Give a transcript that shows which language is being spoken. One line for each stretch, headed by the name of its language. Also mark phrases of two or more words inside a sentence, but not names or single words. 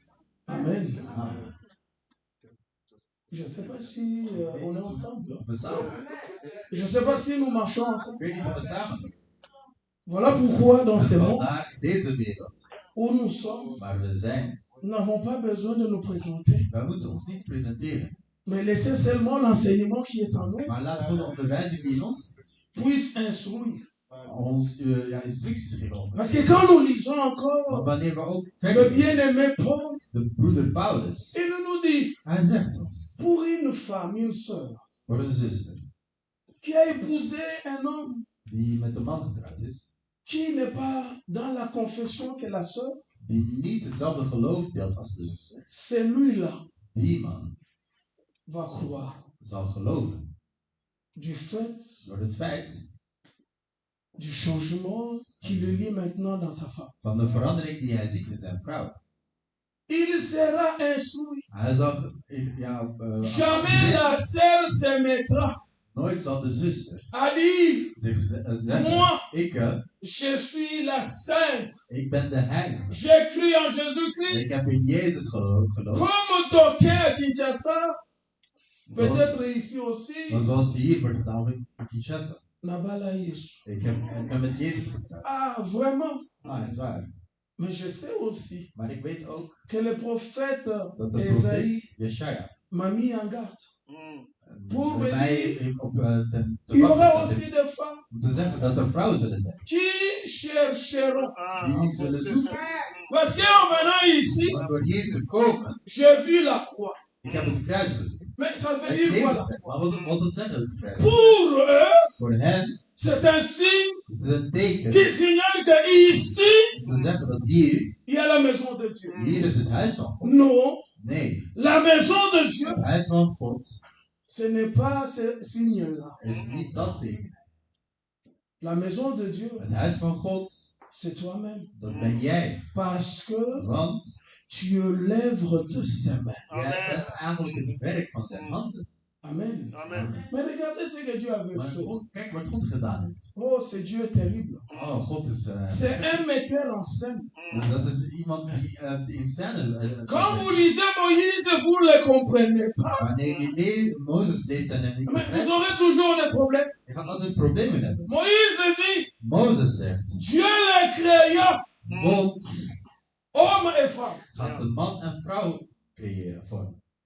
French: Amen.
Dutch: Amen.
French: Je ne sais pas si on est ensemble.
Dutch: We samen.
French: Je ne sais pas si nous marchons
Dutch: Ik
French: ensemble.
Dutch: weet niet of we samen doen.
French: Voilà pourquoi dans ces mondes
Dutch: Vandaar in deze wereld
French: où nous sommes,
Dutch: waar we zijn,
French: nous n'avons pas besoin de nous présenter,
Dutch: wij moeten ons niet presenteren.
French: mais laissez seulement l'enseignement qui est en nous
Dutch: Maar laten we de onderwijzing die in ons zit,
French: puisse instruire.
Dutch: ons instructies geven over.
French: Parce que quand nous lisons
Dutch: Want
French: encore
Dutch: wanneer we ook
French: le
Dutch: verder
French: bien-aimé Paul,
Dutch: de broeder Paulus,
French: il nous dit,
Dutch: hij zegt ons,
French: pour une femme, une sœur,
Dutch: voor een zuster
French: qui a épousé un homme
Dutch: die met een man getrouwd is,
French: qui n'est pas dans la confession que la sœur,
Dutch: die niet hetzelfde geloof deelt als de zuster,
French: celui-là
Dutch: die man
French: va croire
Dutch: zal geloven
French: du fait
Dutch: door het feit
French: du changement qui le lie maintenant dans sa femme.
Dutch: van de verandering die hij ziet in zijn vrouw.
French: Il sera instruit.
Dutch: Hij zal,
French: Jamais la sœur se mettra
Dutch: nooit zal de zuster
French: à dire,
Dutch: zich zeggen,
French: moi,
Dutch: je
French: suis la sainte.
Dutch: ik ben de heilige.
French: J'ai cru en
Dutch: Ik
French: Jésus-Christ.
Dutch: heb in Jezus geloofd.
French: Comme d'aucuns à Kinshasa, peut-être ici aussi,
Dutch: Maar zoals hier wordt gedaan in Kinshasa.
Lingala: Nabala Yesu.
Dutch: Ik heb met Jezus getrouwd.
French: Ah, vraiment.
Dutch: Ah, het is waar.
French: Mais je sais aussi
Dutch: Maar ik weet ook
French: que le prophète
Dutch: dat de
French: Esaïe
Dutch: profeet Jesaja
French: m'a mis en garde. Pour
Dutch: bij
French: me
Dutch: mij
French: dire,
Dutch: op
French: il y aura
Dutch: wacht
French: aussi
Dutch: heeft
French: des femmes
Dutch: om te zeggen dat er vrouwen zullen zijn
French: qui chercheront.
Dutch: die zullen zoeken.
French: Parce qu'en venant ici,
Dutch: Want door hier te komen,
French: j'ai vu la croix.
Dutch: ik heb het kruis gezien.
French: Mais ça veut
Dutch: Het
French: dire
Dutch: leven,
French: quoi?
Dutch: maar wat het zeggen, het kruis.
French: Pour eux,
Dutch: Voor hen,
French: c'est un signe
Dutch: het is een teken
French: qui signale que ici,
Dutch: om te zeggen dat hier
French: il y a la maison de Dieu.
Dutch: is het huis van God.
French: Non,
Dutch: Nee,
French: la maison de Dieu,
Dutch: het huis van God
French: ce n'est pas ce signe-là.
Dutch: is niet dat teken.
French: La maison de Dieu,
Dutch: Het huis van God,
French: c'est toi-même.
Dutch: dat ben jij.
French: Parce que
Dutch: Want
French: tu es l'œuvre de ses mains.
Dutch: jij bent eigenlijk het werk van zijn handen.
French: Amen.
Dutch: Amen.
French: Mais regardez ce que Dieu avait
Dutch: Maar
French: fait.
Dutch: God, kijk wat God gedaan heeft.
French: Oh, c'est Dieu terrible.
Dutch: Oh, God is...
French: C'est un metteur en scène.
Dutch: dat is iemand die in scène...
French: Quand vous lisez Moïse, vous ne le comprenez pas.
Dutch: Wanneer je Mozes leest en hem niet
French: Mais vous
Dutch: begrijpt,
French: aurez toujours des problèmes.
Dutch: je gaat altijd problemen hebben.
French: Moïse dit,
Dutch: Mozes zegt,
French: Dieu les créa,
Dutch: God
French: hommes et femmes.
Dutch: gaat een man en vrouw creëren, vormen.